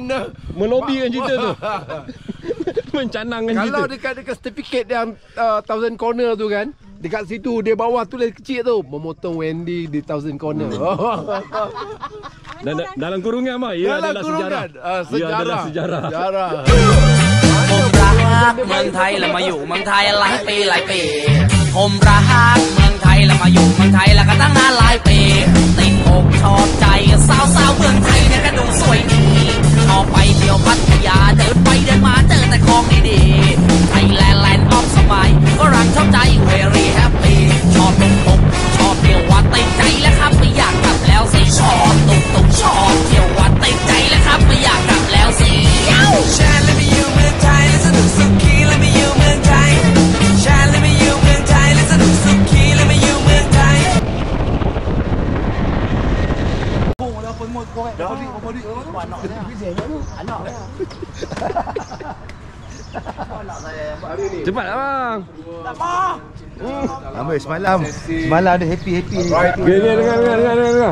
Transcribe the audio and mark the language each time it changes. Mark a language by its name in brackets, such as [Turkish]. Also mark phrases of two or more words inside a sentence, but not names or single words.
[Malay] melobikan cerita tu. Mencanangkan cerita. Kalau dekat sertifikat yang 1000 corner tu kan, dekat situ dia bawah tulis kecil tu, memotong Wendy di 1000 corner. Dan dalam kurungan mah ia adalah sejarah. Ia adalah sejarah. Sejarah. [Thai] ผมรักเมืองไทยแล้วมาอยู่เมืองไทยหลายปีหลายปีผมรักเมืองไทยแล้วมาอยู่เมืองไทยแล้วก็ตั้งนานหลายปีติดอกชอบใจ สาวๆเมืองไทยเนี่ยก็ดูสวยดีชอบไปเที่ยวพัทยาเดินไปเดินมาเจอแต่ของดีๆไทยแลนด์แลนด์ออฟสมัยก็รักชอบใจ [English] very happy [Thai] ชอบตุกชอบเที่ยววัดติดใจแล้วครับไม่อยากกลับแล้วสิชอบตุกชอบเที่ยววัดติดใจแล้วครับไม่อยากกลับแล้วสิชาและไม่อยู่เมืองไทยและสนุกสุขีและไม่อยู่เมืองไทยชาและไม่อยู่เมืองไทยและสนุกสุขีและไม่อยู่เมืองไทย [Malay] Cepatlah bang. Ambil semalam ada happy. Dengar.